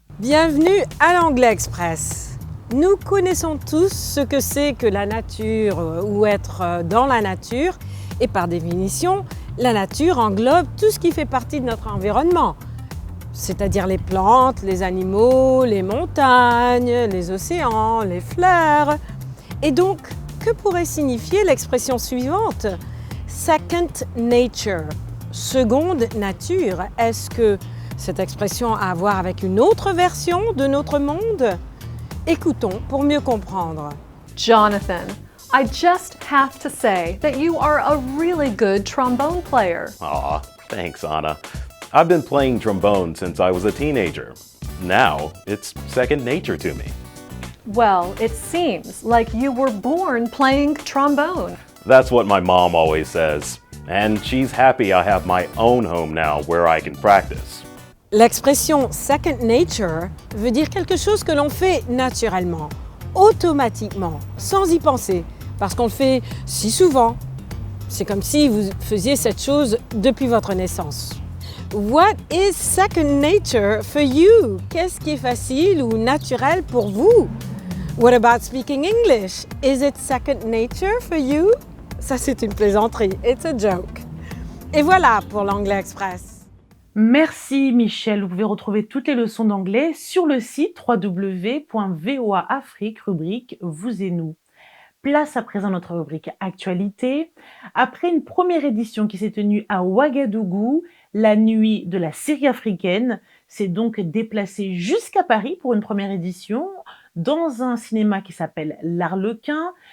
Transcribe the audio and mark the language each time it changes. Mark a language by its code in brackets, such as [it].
[fr] Bienvenue à l'Anglais Express. Nous connaissons tous ce que c'est que la nature ou être dans la nature et par définition, la nature englobe tout ce qui fait partie de notre environnement, c'est-à-dire les plantes, les animaux, les montagnes, les océans, les fleurs. Et donc, que pourrait signifier l'expression suivante? [en] Second nature, [fr] seconde nature. Est-ce que cette expression a à voir avec une autre version de notre monde? Écoutons pour mieux comprendre. [en] Jonathan, I just have to say that you are a really good trombone player. Aw, thanks, Anna. I've been playing trombone since I was a teenager. Now, it's second nature to me. Well, it seems like you were born playing trombone. That's what my mom always says. And she's happy I have my own home now where I can practice. [fr] L'expression second nature veut dire quelque chose que l'on fait naturellement, automatiquement, sans y penser, parce qu'on le fait si souvent. C'est comme si vous faisiez cette chose depuis votre naissance. [en] What is second nature for you? [fr] Qu'est-ce qui est facile ou naturel pour vous? [en] What about speaking English? Is it second nature for you? [fr] Ça, c'est une plaisanterie. [en] It's a joke. [fr] Et voilà pour l'Anglais Express. Merci Michel, vous pouvez retrouver toutes les leçons d'anglais sur le site www.voaafrique, rubrique Vous et nous. Place à présent notre rubrique Actualité. Après une première édition qui s'est tenue à Ouagadougou, la nuit de la série africaine s'est donc déplacée jusqu'à Paris pour une première édition dans un cinéma qui s'appelle L'Arlequin.